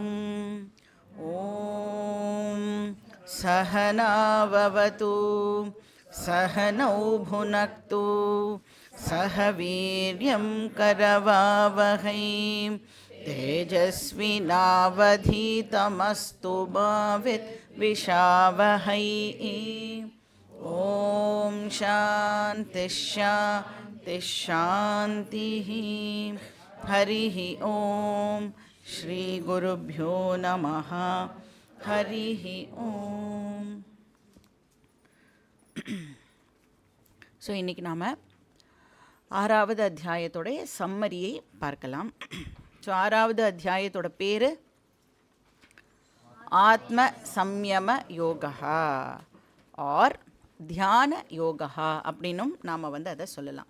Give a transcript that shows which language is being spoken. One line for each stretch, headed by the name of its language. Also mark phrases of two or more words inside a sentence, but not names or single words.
Sanskrit: ॐ सहना भवतु सहनौ भुनक्तु सह वीर्यं करवावहै तेजस्विनावधीतमस्तु मा विद्विषावहै। ॐ शान्तिः शान्तिः शान्तिः। हरिः ॐ श्रीगुरुभ्यो नमः। हरिः ॐ।
Tamil: ஸோ இன்றைக்கி நாம் ஆறாவது அத்தியாயத்தோடைய சம்மரியை பார்க்கலாம். ஸோ ஆறாவது அத்தியாயத்தோட பேர் ஆத்ம சம்யம யோகா ஆர் தியான யோகா அப்படின்னும் நாம் அதை சொல்லலாம்.